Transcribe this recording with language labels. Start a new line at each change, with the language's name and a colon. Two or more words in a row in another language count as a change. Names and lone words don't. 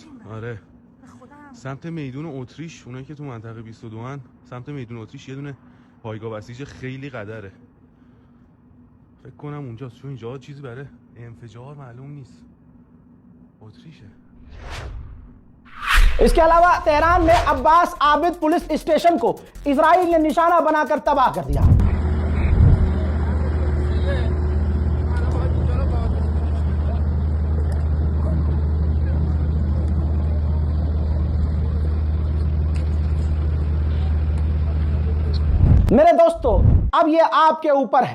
Persian: آره سمت میدون اتریش، اونایی که تو منطقه 22 ان، سمت میدون اتریش یه دونه پایگاه بسیج خیلی قدره. فکر کنم اونجاست، چون اینجا چیزی برای انفجار معلوم نیست. اتریشه.
Hindi: इसके अलावा तेहरान में अब्बास आबिद पुलिस स्टेशन को इजराइल ने निशाना बनाकर तबाह कर दिया। मेरे दोस्तों, अब ये आपके ऊपर है।